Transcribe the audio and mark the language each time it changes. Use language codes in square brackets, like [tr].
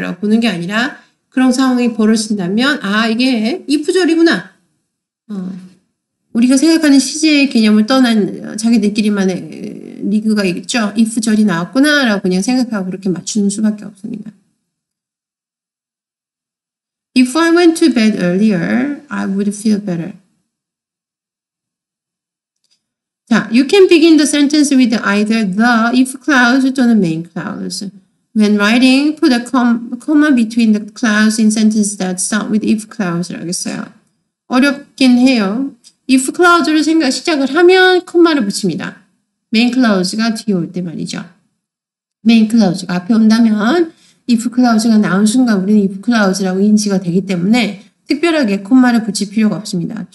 [ko] 라고 보는 게 아니라 그런 상황이 벌어진다면 이게 if 절이구나. 우리가 생각하는 시제의 개념을 떠난 자기들끼리만의 리그가 있죠. if 절이 나왔구나 라고 그냥 생각하고 그렇게 맞추는 수밖에 없습니다. [en] If I went to bed earlier, I would feel better. 자, you can begin the sentence with either the if clause [ko] 또는 [en] main clause. When writing, put a comma between the clause in sentences that start with if clause [ko] 라고 했어요. 어렵긴 해요. if clause를 시작을 하면 콤마를 붙입니다. main clause가 뒤에 올 때 말이죠. main clause가 앞에 온다면 if clause가 나온 순간 우리는 if clause라고 인지가 되기 때문에 특별하게 콤마를 붙일 필요가 없습니다.